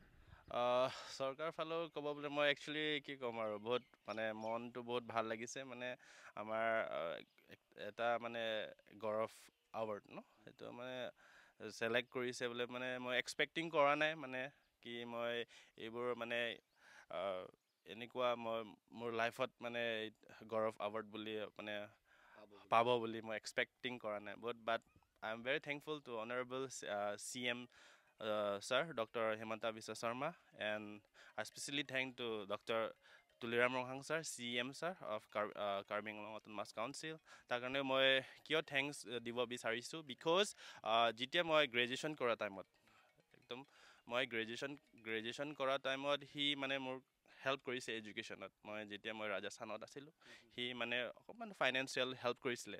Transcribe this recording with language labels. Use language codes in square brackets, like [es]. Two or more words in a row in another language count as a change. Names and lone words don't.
[as] চৰকাৰৰ ফালেও ক'ব বোলে মই একচুৱেলি কি ক'ম আৰু বহুত মানে মনটো বহুত ভাল লাগিছে মানে আমাৰ এটা মানে গৌৰৱ এৱাৰ্ড ন সেইটো মানে ছিলেক্ট কৰিছে বোলে মানে মই এক্সপেক্টিং কৰা নাই মানে কি মই এইবোৰ মানে এনেকুৱা মোৰ লাইফত মানে গৌৰৱ এৱাৰ্ড বুলি মানে পাব বুলি মই এক্সপেক্টিং কৰা নাই [en] but I am very thankful to honourable CM Sir, Dr. Himanta Biswa Sarma, and I especially thank to Dr. Tuliram Ronghang Sir, CM Sir of Karbi Anglong Autonomous Council. [as] তাৰ কাৰণে মই কিয় থেংকছ দিব বিচাৰিছোঁ বিকজ যেতিয়া মই গ্ৰেজুৱেশ্যন কৰা টাইমত একদম মই গ্ৰেজুৱেশ্যন কৰা টাইমত সি মানে মোৰ হেল্প কৰিছে এডুকেশ্যনত। যেতিয়া মই ৰাজস্থানত আছিলোঁ সি মানে অকণমান [en] financial help [as] কৰিছিলে।